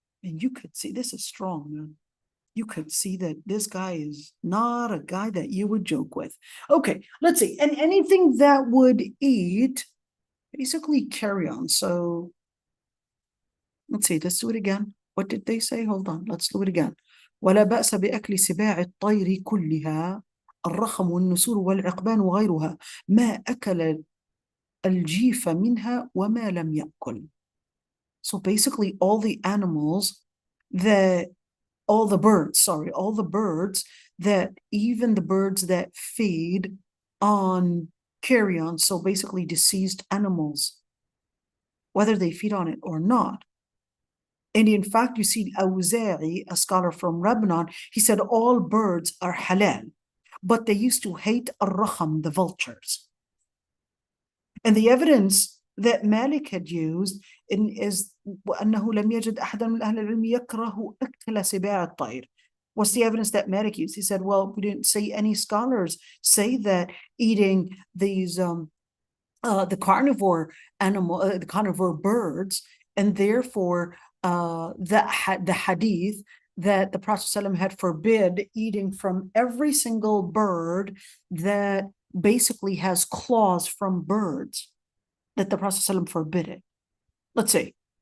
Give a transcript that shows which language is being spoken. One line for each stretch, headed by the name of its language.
English: And you could see, this is strong, man. You could see that this guy is not a guy that you would joke with. Okay, let's see. And anything that would eat, basically carrion. So, let's see, let's do it again. What did they say? Hold on, let's do it again.
Arabic: ولا بأس بأكل سباع الطير كلها الرخم والنسور والعقبان وغيرها ما أكل الجيف منها وما لم يأكل.
English: So basically all the animals that, all the birds that, even the birds that feed on carrion, so basically deceased animals, whether they feed on it or not. And in fact, you see Awza'i, a scholar from Lebanon, he said all birds are halal, but they used to hate al-rakham, the vultures. And the evidence that Malik had used is
Arabic: وأنه لم يجد أحدا من أهل العلم يكره أكل سباع الطير.
English: What's the evidence that Malik used? He said, well, we didn't see any scholars say that eating these the carnivore birds, and therefore the hadith that the Prophet ﷺ had forbid eating from every single bird that basically has claws from birds, that the Prophet ﷺ forbid it. Let's see.